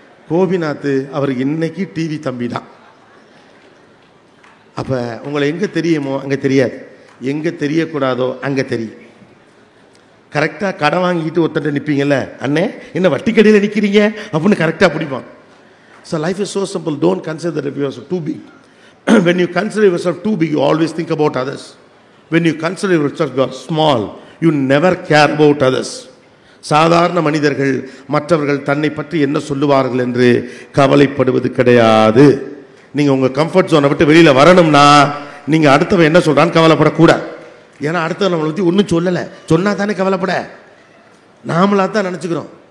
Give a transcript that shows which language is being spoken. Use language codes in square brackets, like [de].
[ta] கோபிநாத் அவருக்கு இன்னைக்கு டிவி தம்பி தான். அப்போ உங்களை எங்கே தெரியுமோ அங்கே தெரியாது, எங்கே தெரியக்கூடாதோ அங்கே தெரியும். கரெக்டாக கடை வாங்கிட்டு ஒருத்தட்ட நிற்பீங்கல்ல, அண்ணே என்ன வட்டி கடையில் நிற்கிறீங்க அப்படின்னு கரெக்டாக பிடிப்பான். [en] So life is so simple. Don't consider that you are too big. When you consider yourself too big, you always think about others. When you consider yourself small, you never care about others. [ta] சாதாரண மனிதர்கள் மற்றவர்கள் தன்னை பற்றி என்ன சொல்லுவார்கள் என்று கவலைப்படுவது கிடையாது. நீங்கள் உங்கள் கம்ஃபர்ட் ஜோனை விட்டு வெளியில் வரணும்னா நீங்கள் அடுத்தவன் என்ன சொல்கிறான்னு கவலைப்படக்கூடாது. ஏன்னா அடுத்தவன் நம்மளை பற்றி ஒன்றும் சொல்லலை, சொன்னால் தானே கவலைப்பட. நாமளாக தான் நினச்சிக்கிறோம்.